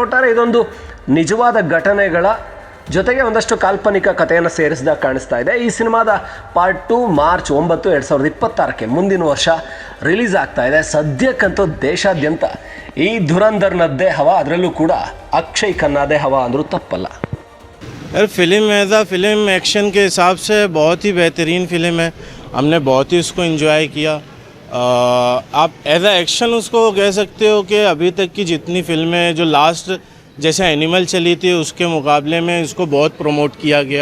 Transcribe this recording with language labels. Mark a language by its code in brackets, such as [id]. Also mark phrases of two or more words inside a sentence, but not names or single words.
[kn] ಒಟ್ಟಾರೆ ಇದೊಂದು ನಿಜವಾದ ಘಟನೆಗಳ ಜೊತೆಗೆ ಒಂದಷ್ಟು ಕಾಲ್ಪನಿಕ ಕಥೆಯನ್ನು ಸೇರಿಸಿದಾಗ ಕಾಣಿಸ್ತಾ ಇದೆ. ಈ ಸಿನಿಮಾದ ಪಾರ್ಟ್ 2 ಮಾರ್ಚ್ 9, 2026 ಮುಂದಿನ ವರ್ಷ ರಿಲೀಸ್ ಆಗ್ತಾ ಇದೆ. ಸದ್ಯಕ್ಕಂತೂ ದೇಶಾದ್ಯಂತ ಈ ಧುರಂಧರ್ನದ್ದೇ ಹವಾ, ಅದರಲ್ಲೂ ಕೂಡ ಅಕ್ಷಯ್ ಖನ್ನಾದೇ ಹವಾ ಅಂದರೂ ತಪ್ಪಲ್ಲ. [hi] यार फिल्म [en] as a [hi] फिल्म एक्शन के हिसाब से बहुत ही बेहतरीन फिल्म है. हमने बहुत ही उसको एंजॉय किया. आप [en] as a action [hi] उसको कह सकते हो कि अभी तक की जितनी फिल्में जो लास्ट जैसे एनिमल चली थी उसके मुकाबले में इसको बहुत प्रमोट किया गया.